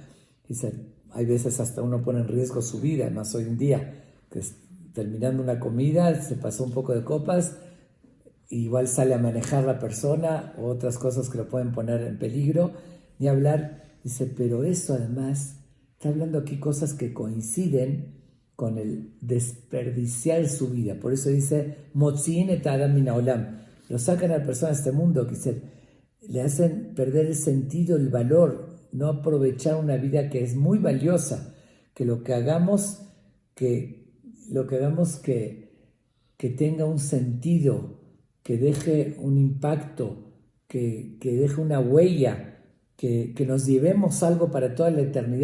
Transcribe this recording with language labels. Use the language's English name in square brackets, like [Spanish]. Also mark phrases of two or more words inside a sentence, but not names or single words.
[Spanish] Hay veces hasta uno pone en riesgo su vida, además hoy en día, que terminando una comida, se pasó un poco de copas, igual sale a manejar la persona, o otras cosas que lo pueden poner en peligro, ni hablar. Dice, pero eso además, está hablando aquí cosas que coinciden con el desperdiciar su vida. Por eso dice, [Hebrew] Motzi'in et Adam min haolam. [Spanish] Lo sacan a la persona de este mundo, que le hacen perder el sentido, el valor, no aprovechar una vida que es muy valiosa, que lo que hagamos que tenga un sentido, que deje un impacto, que deje una huella, que nos llevemos algo para toda la eternidad.